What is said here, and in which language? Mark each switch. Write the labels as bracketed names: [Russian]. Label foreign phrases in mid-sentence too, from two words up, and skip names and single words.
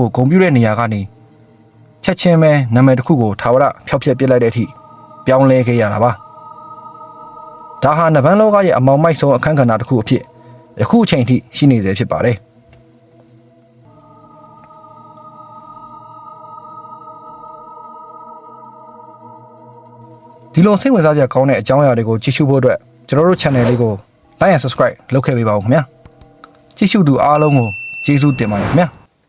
[Burmese] ကိုဂုဏ်ပြုတဲ့နေရာကနေချက်ချင်းပဲနာမည်တစ်ခုကိုထာဝရဖျောက်ဖျက်ပစ်လိုက်တဲ့အထိပြောင်းလဲခဲ့ရတာပါဒါဟာနဗန်းလောကရဲ့အမောင်မိုက်ဆုံးအခန်းကဏ္ဍတစ်ခုအဖြစ်ယခုအချိန်ထိရှိနေစေဖြစ်ပါတယ်ဒီလိုစိတ်ဝင်စားစရာကောင်းတဲ့အကြောင်းအရာတွေကိုကြည့်ရှုဖို့အတွက်ကျွန်တော်တို့ channel လေးကို [English] like and subscribe [Burmese] လုပ်ခဲ့ပေးပါဦးခင်ဗျာကြည့်ရှုသူအားလုံးကိုကျေးဇူးတင်ပါတယ်ခင်ဗျာ